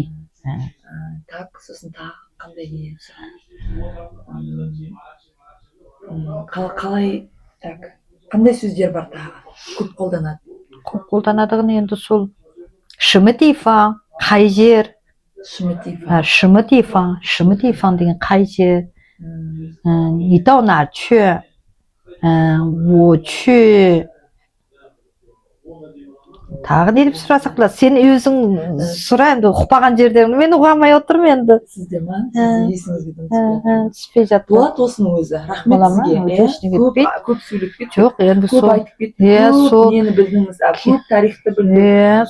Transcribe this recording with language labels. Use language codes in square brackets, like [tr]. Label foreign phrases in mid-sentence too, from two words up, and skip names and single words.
[kk] Так, сосын тағы қандай не? Қалай, так, қандай сөздер бар тағы? Көп қолданады. Көп қолданадығын енді сол [zh] 什么地方, [kk] қай жер? [zh] 什么地方 [kk] деген қай жер? [zh] 你到哪去？我去 [kk] тағы не деп сұрасақ болады. Сен өзің сұра енді, ұқпаған жерден. Мен ұғамай отырмын енді. Сізде ма? Сізде есіңізге түспей жатты. Болады осының өзі. Рахмет сізге. Көп сөйлеп кет. Жоқ, енді көп айтып кет. Көп нені білдіңіз. Көп тарихты білдіңіз.